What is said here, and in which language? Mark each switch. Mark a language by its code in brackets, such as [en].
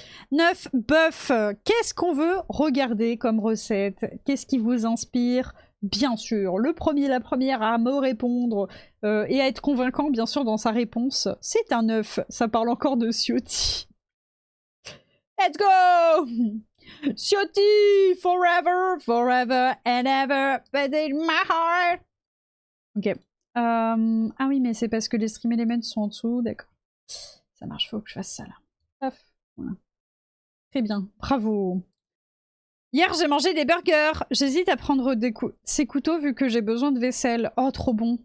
[fr] 9 bœufs. Qu'est-ce qu'on veut regarder comme recette? Qu'est-ce qui vous inspire? Bien sûr, la première à me répondre et à être convaincant, bien sûr, dans sa réponse, c'est un 9. Ça parle encore de Ciotti. [en] Let's go! Ciotti, forever and ever, but in my heart. Ok. [fr] Ah oui, mais c'est parce que les Stream Elements sont en dessous, d'accord. Ça marche, faut que je fasse ça là. Hop, voilà. Très bien, bravo. Hier, j'ai mangé des burgers. J'hésite à prendre ces couteaux vu que j'ai besoin de vaisselle. Oh, trop bon.